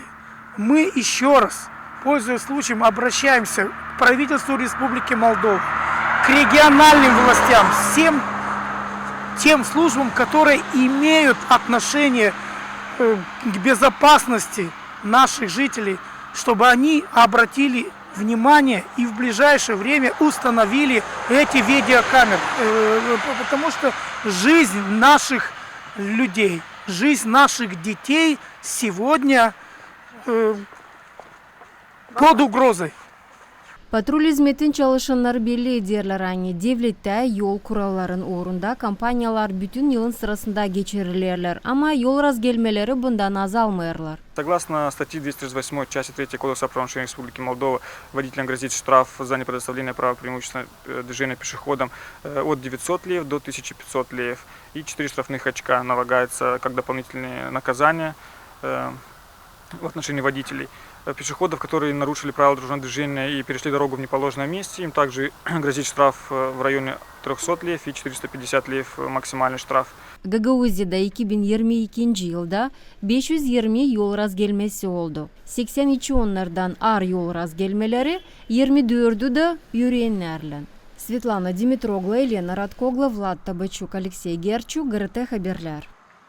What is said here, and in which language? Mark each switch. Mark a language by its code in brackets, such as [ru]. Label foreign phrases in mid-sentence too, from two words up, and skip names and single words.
[ru] Мы еще раз, пользуясь случаем, обращаемся к правительству Республики Молдова, к региональным властям, всем тем службам, которые имеют отношение к безопасности наших жителей, чтобы они обратили внимание и в ближайшее время установили эти видеокамеры. Потому что жизнь наших людей, жизнь наших детей сегодня под угрозой. [gag] Patrul hizmetin çalışanları belli ederler hani devlette yol kuralların uğrunda kampanyalar bütün yılın sırasında geçirilirler ama yol razgelmeleri bundan azalmıyorlar. [ru] Согласно статье 238 части 3 Кодекса о правонарушениях Республики Молдова, водителям грозит штраф за непредоставление права преимущества движения пешеходам от 900 леев до 1500 леев. И 4 штрафных очка налагается как дополнительные наказания в отношении водителей. Пешеходов, которые нарушили правила дорожного движения и перешли дорогу в неположенном месте, им также грозит штраф в районе 300 лев и 450 лев максимальный штраф. [gag] Gagauzie'da 2022 yılda 520 yol razgelmesi oldu. 82 onlardan ağır yol razgelmeleri, 24'ü de yürüyenlerle. Svetlana Dimitroglu, Elena Radkoglu, Vlad Tabachuk, Alexey Gerchuk, GRT Haberler.